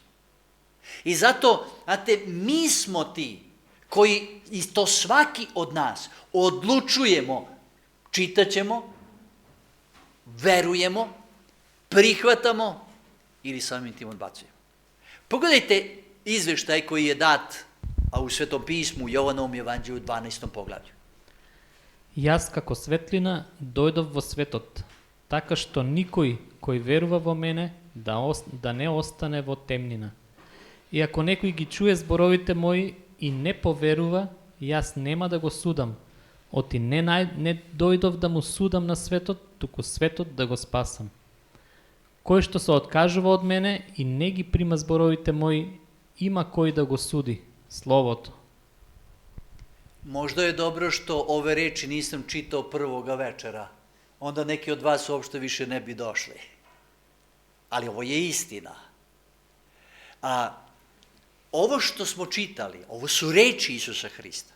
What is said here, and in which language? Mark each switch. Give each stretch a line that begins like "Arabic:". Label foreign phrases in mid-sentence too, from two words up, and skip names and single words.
Serbian: I zato, znate, mi smo ti koji, i to svaki od nas, odlučujemo, čitaćemo, verujemo, prihvatamo ili samim tim odbacujemo. Pogledajte izveštaj koji je dat u Svetom pismu u Jovanovom evanđelju u 12. poglavlju.
Macedonian: Јас како светлина дојдов во светот, така што никој кој верува во мене да не остане во темнина. И ако некој ги чуе зборовите мои и не поверува, јас нема да го судам, оти не дојдов да му судам на светот, туку светот да го спасам. Кој што се откажува од мене и не ги прима зборовите мои, има кој да го суди, Словото.
Serbian: Možda je dobro što ove reči nisam čitao prvoga večera. Onda neki od vas uopšte više ne bi došli. Ali ovo je istina. A ovo što smo čitali, ovo su reči Isusa Hrista.